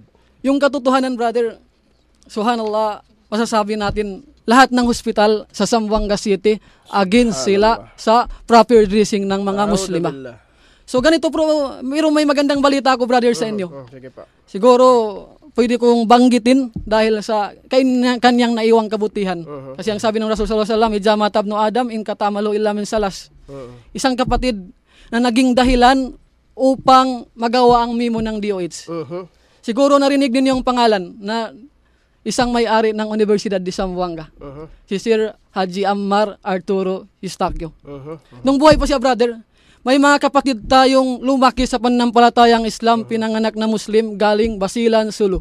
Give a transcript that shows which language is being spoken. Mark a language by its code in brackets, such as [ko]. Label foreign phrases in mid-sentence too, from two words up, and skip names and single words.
[tl] Yung katotohanan, brother, subhanallah, masasabi natin, lahat ng hospital sa Zamboanga City against sila sa [en] proper dressing [tl] ng mga Muslima. So ganito, bro, may magandang balita ako, brother, sa inyo. Sige pa. Siguro, pwede kong banggitin dahil sa kanyang naiwang kabutihan. Kasi ang sabi ng Rasul [ar] صلى الله عليه وسلم, "إذا مات ابن آدم انقطع عمله إلا من ثلاث." [tl] Isang kapatid na naging dahilan upang magawa ang memo ng DOH. Siguro narinig din yung pangalan na isang may-ari ng Universidad de Zamboanga. Si Sir Haji Ammar Arturo Eustaquio. Nung buhay pa siya, brother, may mga kapatid tayong lumaki sa pananampalatayang Islam, pinanganak na Muslim, galing Basilan, Sulu.